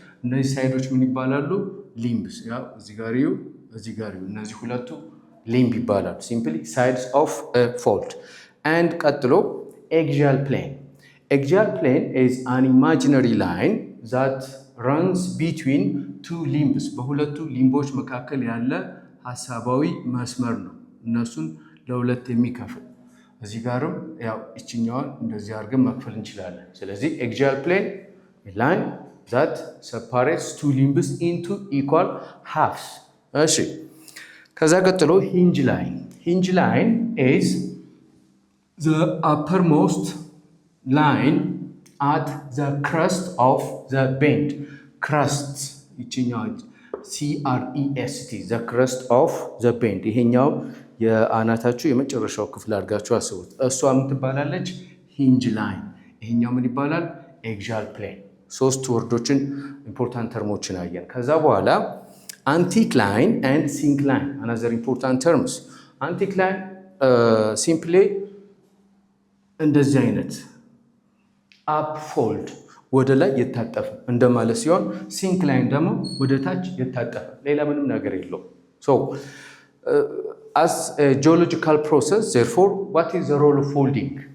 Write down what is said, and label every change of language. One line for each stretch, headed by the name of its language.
Amharic: እነዚህ ሳይዶች ምን ይባላሉ? limbs. ያው እዚህ ጋር ይዩ፣ እዚህ ጋር ይዩ፣ እነዚህ ሁለቱ limb ይባላሉ።
English: simply sides of a fold. and ቀጥሎ axial plane. Axial plane is an imaginary line that runs between two limbs.
Amharic: በሁለቱ ሊምቦች መካከል ያለ ሐሳባዊ መስመር ነው እነሱን ለሁለት የሚከፍል። እዚህ ጋርም ያው እቺኛውን እንደዚህ አድርገን መክፈል እንችላለን። ስለዚህ
English: axial plane, a line that separates two limbs into equal halves.
Amharic: እሺ፣ ከዛ ቀጥሎ
English: hinge line. Hinge line is the uppermost line at the crest of the bend. crust, ይችኛው CREST, the crest of the bend.
Amharic: ይሄኛው የአናታችሁ የመጨረሻው ክፍል አድርጋችሁ አስቡት። እሷ ምን ትባላለች?
English: hinge line።
Amharic: ይሄኛው ምን ይባላል? axial plane። ሶስት ወርዶችን ኢምፖርታንት ተርሞችን አየን። ከዛ በኋላ anticline and syncline,
English: another important terms. anticline simply
Amharic: እንደዚህ አይነት
English: up fold
Amharic: ወደ ላይ የታጠፈ እንደማለት ሲሆን syncline ደግሞ ወደ ታች የታጠፈ ሌላ ምንም ነገር የለው።
English: so as a geological process, therefore, what is the role of folding?